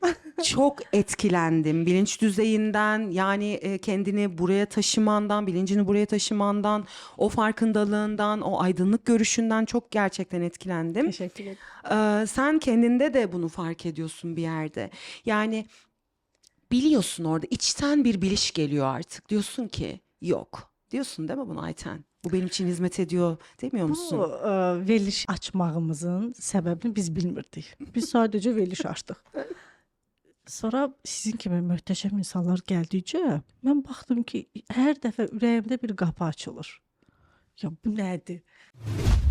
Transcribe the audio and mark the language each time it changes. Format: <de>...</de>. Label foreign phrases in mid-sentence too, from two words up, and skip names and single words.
<tr>çok etkilendim bilinç düzeyinden, yani kendini buraya taşımandan, bilincini buraya taşımandan, o farkındalığından, o aydınlık görüşünden çok gerçekten etkilendim. Teşekkür ederim. Sen kendinde de bunu fark ediyorsun bir yerde. Yani biliyorsun, orada içten bir biliş geliyor artık. Diyorsun ki yok. Diyorsun değil mi bunu Ayten? Bu benim için hizmet ediyor demiyor musun?</tr> <az>Bu veriliş açmağımızın səbəbini biz bilmirdik. Biz sadəcə veriliş açdıq. Sonra sizin kimi möhtəşəm insanlar gəldikcə mən baxdım ki, hər dəfə ürəyimdə bir qapı açılır. Ya bu nədir?</az>